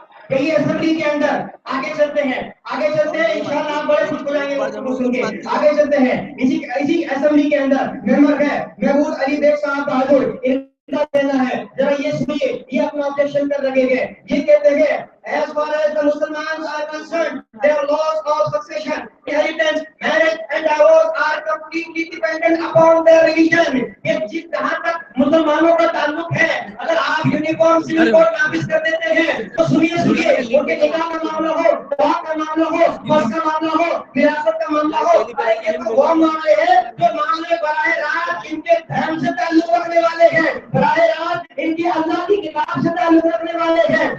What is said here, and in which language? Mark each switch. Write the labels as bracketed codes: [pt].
[hi] यही असेंबली के अंदर आगे चलते हैं, इंशाल्लाह आप बड़े खुश हो जाएंगे सुन के। आगे चलते हैं, इसी असेंबली के अंदर मेंबर है महमूद अली बेग साहब बहादुर, इनका कहना है, जरा ये सुनिए, ये अपना ऑब्जेक्शन कर रहे हैं। ये कहते हैं, [en] as far as the Muslims are concerned, their laws of succession, inheritance, marriage and divorce are completely dependent upon their religion। [hi] ये जहाँ तक मुसलमानों का ताल्लुक है, अगर आप यूनिफॉर्म सिविल कोड नाफिज कर देते हैं, तो सुनिए उनके निकाह का मामला हो, तलाक का मामला हो, बस का मामला हो, विरासत का मामला हो, ये तो वो मामले हैं जो मामले बराह रास्त इनके धर्म से ताल्लुक रखने वाले हैं, बराह रास्त इनकी अल्लाह की किताब से ताल्लुक रखने वाले हैं।